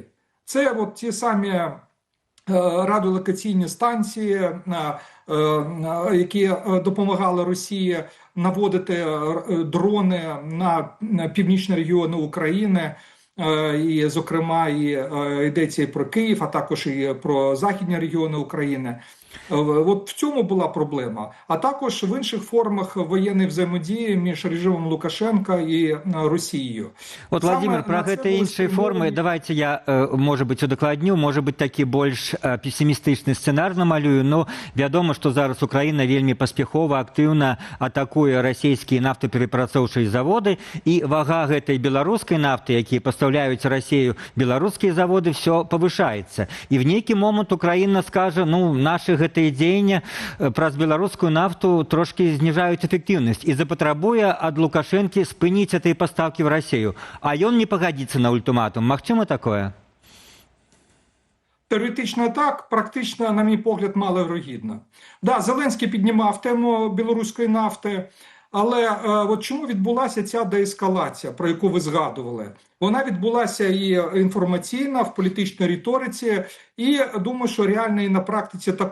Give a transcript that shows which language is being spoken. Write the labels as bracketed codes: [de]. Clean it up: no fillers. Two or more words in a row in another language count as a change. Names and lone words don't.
[uk] Це от ті самі радіолокаційні станції, які допомагали Росії наводити дрони на північні регіони України, і, зокрема, йдеться і про Київ, а також і про західні регіони України. От в цьому була проблема. А також в інших формах воєнної взаємодії між режимом Лукашенка і Росією. [be] От, Владимир, про гэты іншыя формы давайте я, можа быць, удакладню, можа быць, такі больш пессімістычны сцэнар намалюю, но вядома, што зараз Украіна вельмі паспяхова, актыўна атакуе расійскія нафтаперапрацоўчыя заводы, і вага гэтай беларускай нафты, якія пастаўляюць Расію беларускія заводы, все павышаецца. І в нейкі момант Украіна скажа, ну, нашы гэтыя дзеянні праз беларускую нафту трошки зніжаюць эфектыўнасць і запатрабуе ад Лукашэнкі спыніць гэтыя пастаўкі в Расію. А ён не пагадзіцца на ультыматум. Магчыма такое? [uk] Теоретично так, практично, на мій погляд, маловірогідно. Да, Зеленський піднімав тему білоруської нафти, але от чому відбулася ця деескалація, про яку ви згадували? Вона відбулася і інформаційна, в політичній риториці, і думаю, що реально і на практиці також.